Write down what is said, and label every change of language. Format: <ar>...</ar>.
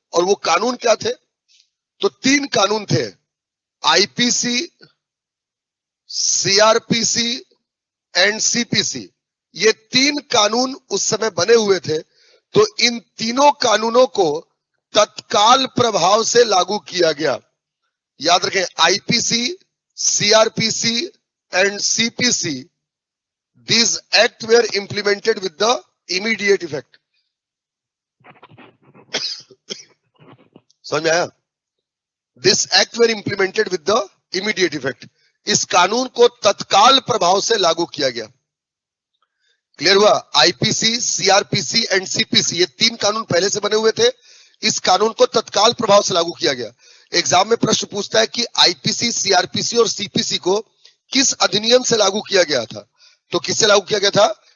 <hi>और वो कानून क्या थे, तो 3 कानून थे, आईपीसी, सीआरपीसी एंड सीपीसी, ये 3 कानून उस समय बने हुए थे। तो इन तीनों कानूनों को तत्काल प्रभाव से लागू किया गया। याद रखें,</hi> <en>IPC, CrPC and CPC, these acts were implemented with the immediate effect।</en> <hi>समझ में आया?</hi> <en>This act were implemented with the immediate effect।</en> <hi>इस कानून को तत्काल प्रभाव से लागू किया गया। क्लियर हुआ? आईपीसी, सीआरपीसी एंड सीपीसी, ये 3 कानून पहले से बने हुए थे, इस कानून को तत्काल प्रभाव से लागू किया गया। एग्जाम में प्रश्न पूछता है कि आईपीसी, सीआरपीसी और सीपीसी को किस अधिनियम से लागू किया गया था, तो किससे लागू किया गया था?</hi>